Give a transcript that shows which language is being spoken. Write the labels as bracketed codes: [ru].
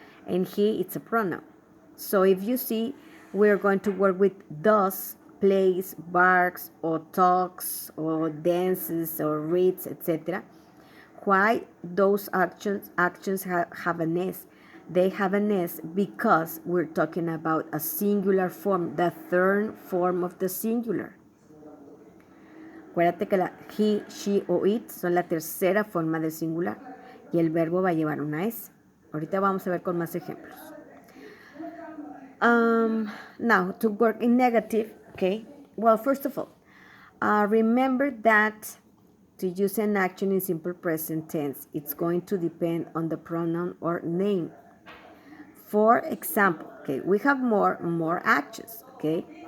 [en] And he, it's a pronoun. So if you see, we're going to work with does, plays, barks, or talks, or dances, or reads, etc. Why those actions have an S? They have an S because we're talking about a singular form, the third form of the singular. [es] Acuérdate que la he, she o it son la tercera forma del singular y el verbo va a llevar una S. Ahorita vamos a ver con más ejemplos. [en] Now, to work in negative, okay? Well, first of all, remember that to use an action in simple present tense, it's going to depend on the pronoun or name. For example, okay, we have more actions, okay?